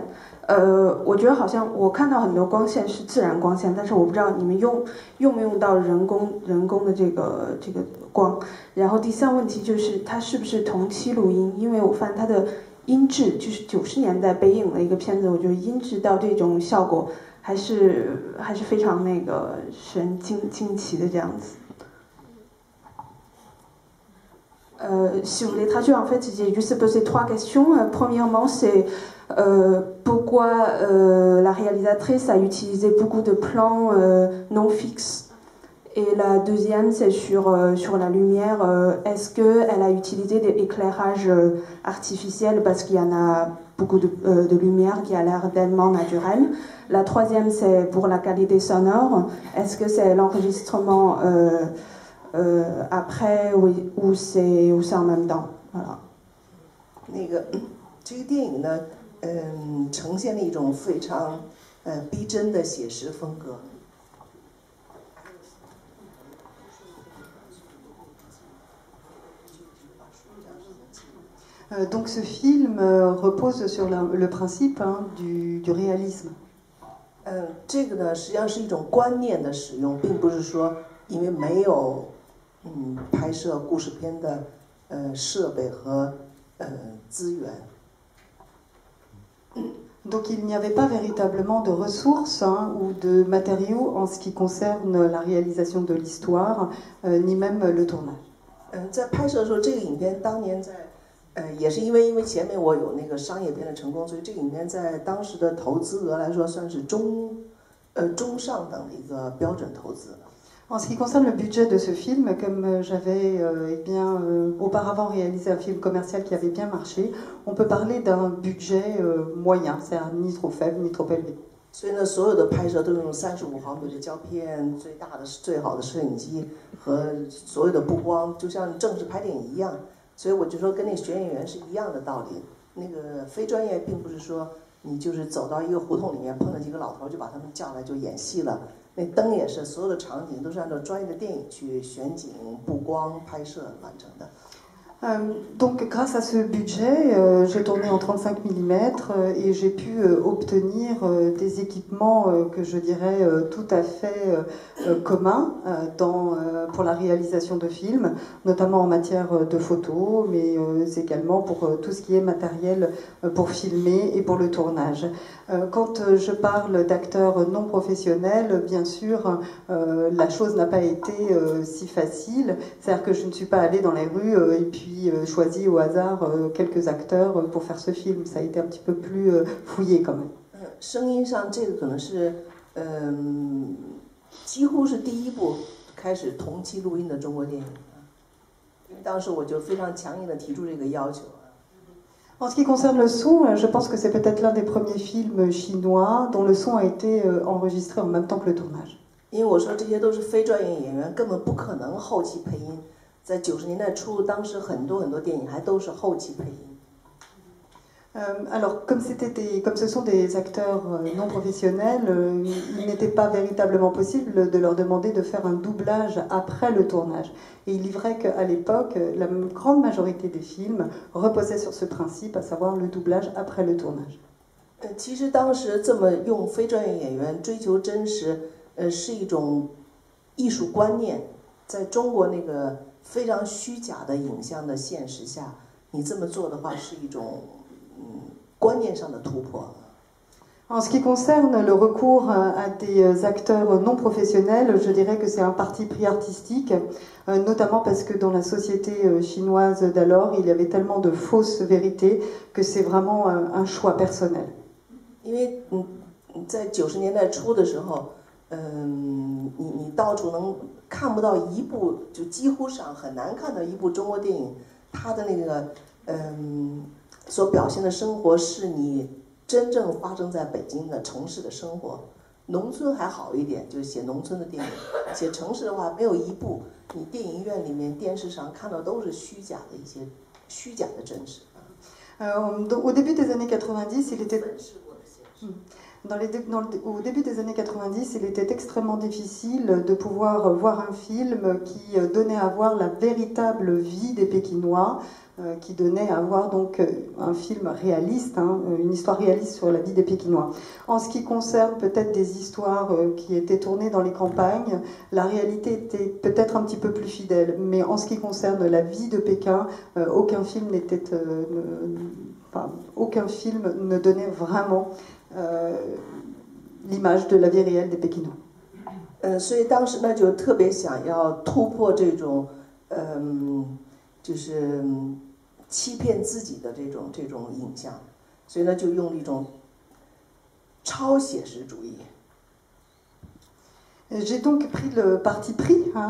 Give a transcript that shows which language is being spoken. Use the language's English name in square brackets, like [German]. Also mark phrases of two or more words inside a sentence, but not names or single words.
[Chinese] 我觉得好像我看到很多光线是自然光线，但是我不知道你们用不用到人工的这个光。然后第三问题就是它是不是同期录音？因为我发现它的音质就是90年代北影的一个片子，我觉得音质到这种效果还是非常那个使人惊奇的这样子。 [French] Si vous voulez traduire, en fait, j'ai juste posé 3 questions. Premièrement, c'est pourquoi la réalisatrice a utilisé beaucoup de plans non fixes. Et la deuxième, c'est sur la lumière. Est-ce qu'elle a utilisé des éclairages artificiels parce qu'il y en a beaucoup de lumière qui a l'air tellement naturelle. La troisième, c'est pour la qualité sonore. Est-ce que c'est l'enregistrement après ou c'est en même temps? Voilà. [Chinese] 这个电影呢，呈现了一种非常逼真的写实风格。 [French] Donc ce film repose sur le principe du réalisme. [Chinese] 这个呢，实际上是一种观念的使用，并不是说因为没有拍摄故事片的设备和资源。 [French] Donc il n'y avait pas véritablement de ressources ou de matériaux en ce qui concerne la réalisation de l'histoire, ni même le tournage. [Chinese] 在拍摄的时候，这个影片当年也是因为前面我有那个商业片的成功，所以这个影片在当时的投资额来说算是中上等的一个标准投资。 [French] En ce qui concerne le budget de ce film, comme j'avais auparavant réalisé un film commercial qui avait bien marché, on peut parler d'un budget moyen, c'est-à-dire ni trop faible ni trop élevé. [Chinese] 所以呢，所有的拍摄都是用35毫米的胶片，最好的摄影机和所有的布光，就像正式拍电影一样。所以我就说跟那选演员是一样的道理。那个非专业并不是说你就是走到一个胡同里面碰到几个老头就把他们叫来就演戏了。那灯也是，所有的场景都是按照专业的电影去选景、布光、拍摄完成的。 [French] Donc grâce à ce budget, j'ai tourné en 35 mm et j'ai pu obtenir des équipements que je dirais tout à fait communs pour la réalisation de films, notamment en matière de photos, mais également pour tout ce qui est matériel pour filmer et pour le tournage. Quand je parle d'acteurs non professionnels, bien sûr, la chose n'a pas été si facile, c'est-à-dire que je ne suis pas allée dans les rues et puis choisi au hasard quelques acteurs pour faire ce film. Ça a été un petit peu plus fouillé quand même. [Chinese] 声音上这个可能是几乎是第一部开始同期录音的中国电影。因为当时我就非常强硬的提出这个要求。 [French] En ce qui concerne le son, je pense que c'est peut-être l'un des premiers films chinois dont le son a été enregistré en même temps que le tournage. [Chinese] 因为我说这些都是非专业演员，根本不可能后期配音。在90年代初，当时很多电影还都是后期配音。 [French] Alors, comme ce sont des acteurs non professionnels, il n'était pas véritablement possible de leur demander de faire un doublage après le tournage. Et il est vrai qu'à l'époque, la grande majorité des films reposaient sur ce principe, à savoir le doublage après le tournage. [Chinese] 其实当时这么用非专业演员追求真实，是一种艺术观念。在中国那个非常虚假的影像的现实下，你这么做的话是一种观念上的突破。 [French] En ce qui concerne le recours à des acteurs non professionnels, je dirais que c'est un parti pris artistique, notamment parce que dans la société chinoise d'alors, il y avait tellement de fausses vérités que c'est vraiment un choix personnel. [Chinese] 因为在90年代初的时候，你到处看不到一部，就几乎上很难看到一部中国电影，它的那个所表现的生活是你真正发生在北京的城市的生活。农村还好一点，就是写农村的电影；写城市的话，没有一部你电影院里面、电视上看到都是虚假的一些虚假的真实。 [French] Au début des années 90, il était... Au début des années 90, il était extrêmement difficile de pouvoir voir un film qui donnait à voir la véritable vie des Pékinois, qui donnait à voir donc un film réaliste, hein, une histoire réaliste sur la vie des Pékinois. En ce qui concerne peut-être des histoires qui étaient tournées dans les campagnes, la réalité était peut-être un petit peu plus fidèle, mais en ce qui concerne la vie de Pékin, aucun film ne donnait vraiment l'image de la vie réelle des Pékinois. [Chinese] 所以当时呢就特别想要突破这种，就是欺骗自己的这种影像，所以呢就用一种超写实主义。 [French] J'ai donc pris le parti pris, hein.